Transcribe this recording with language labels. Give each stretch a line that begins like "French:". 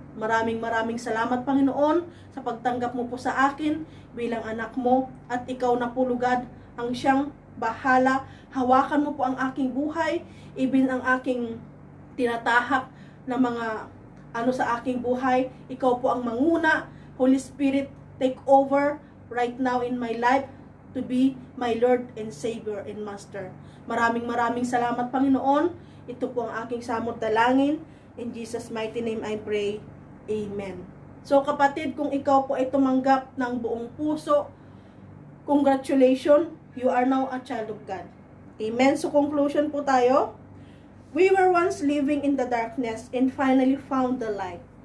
Filipino: Maraming salamat, Panginoon, sa pagtanggap mo po sa akin bilang anak mo, at ikaw na po lugad ang siyang bahala. Hawakan mo po ang aking buhay, even ang aking tinatahak na mga sa aking buhay. Ikaw po ang manguna.
English: Holy Spirit, take over right now in my life to be my Lord and Savior and Master.
Filipino: Maraming salamat, Panginoon. Ito po ang aking samot dalangin.
English: In Jesus' mighty name I pray.
Filipino: Amen. So kapatid, kung ikaw po ay tumanggap ng buong puso, congratulations,
English: you are now a child of God.
Filipino: Amen. So conclusion po tayo.
English: We were once living in the darkness and finally found the light.